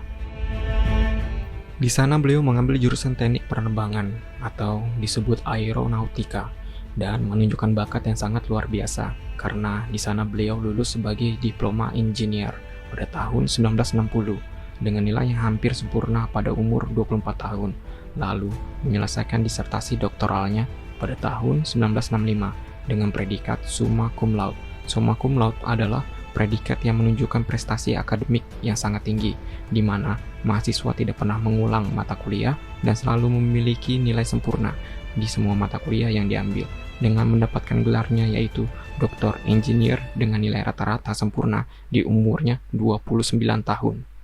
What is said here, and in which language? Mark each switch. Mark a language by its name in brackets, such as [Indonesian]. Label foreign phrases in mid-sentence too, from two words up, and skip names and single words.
[Indonesian] Di sana beliau mengambil jurusan teknik penerbangan atau disebut aeronautika dan menunjukkan bakat yang sangat luar biasa karena di sana beliau lulus sebagai [English] diploma engineer [Indonesian] pada tahun 1960 dengan nilai yang hampir sempurna pada umur 24 tahun, lalu menyelesaikan disertasi doktoralnya pada tahun 1965 dengan predikat [Latin] summa cum laude. Summa cum laude [Indonesian] adalah predikat yang menunjukkan prestasi akademik yang sangat tinggi, di mana mahasiswa tidak pernah mengulang mata kuliah dan selalu memiliki nilai sempurna di semua mata kuliah yang diambil, dengan mendapatkan gelarnya yaitu Doktor Engineer dengan nilai rata-rata sempurna di umurnya 29 tahun.